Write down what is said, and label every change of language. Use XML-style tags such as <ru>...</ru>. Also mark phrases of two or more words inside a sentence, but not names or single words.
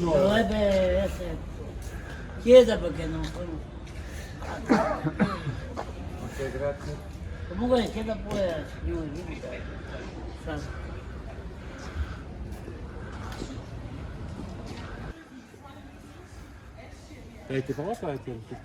<it>Dovrebbe essere chiesa perché non sono. Ok, grazie. Comunque chieda pure al Signore.</it> <fr>Elle a été par là, ça a été là-bas.</fr>